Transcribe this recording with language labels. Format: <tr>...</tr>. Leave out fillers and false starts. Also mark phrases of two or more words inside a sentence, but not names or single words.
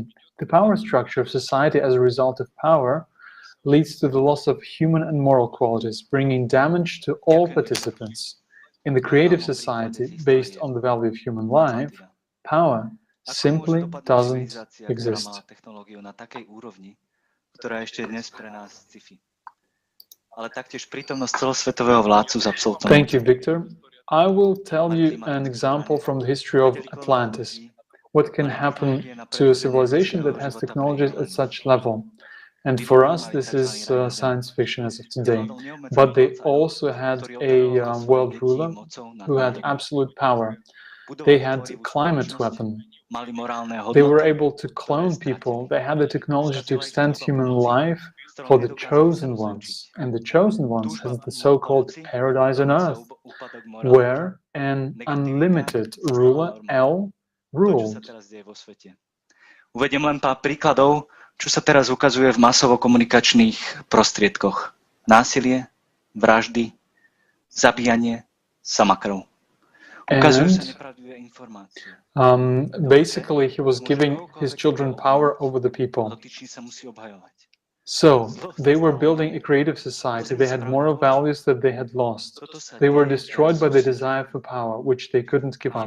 <en>The power structure of society as a result of power leads to the loss of human and moral qualities, bringing damage to all participants. In the creative society, based on the value of human life, power simply doesn't exist.</en> <sk>Ktorá ešte dnes pre nás sci-fi. Ale taktiež prítomnosť celosvetového vládcu s absolútnou.</sk> <en>Thank you, Victor. I will tell you an example from the history of Atlantis. What can happen to a civilization that has technologies at such level? And for us, this is science fiction as of today. But they also had a world ruler who had absolute power. They had climate weapon. They were able to clone people. They had the technology to extend human life for the chosen ones. And the chosen ones has the so-called paradise on earth, where an unlimited ruler, L, ruled.</en> <sk>Uvediem len pár príkladov, čo sa teraz ukazuje v masovo-komunikačných prostriedkoch. Násilie, vraždy, zabíjanie, samakrv.</sk> <en>And basically, he was giving his children power over the people. So, they were building a creative society. They had moral values that they had lost. They were destroyed by the desire for power, which they couldn't give up.</en>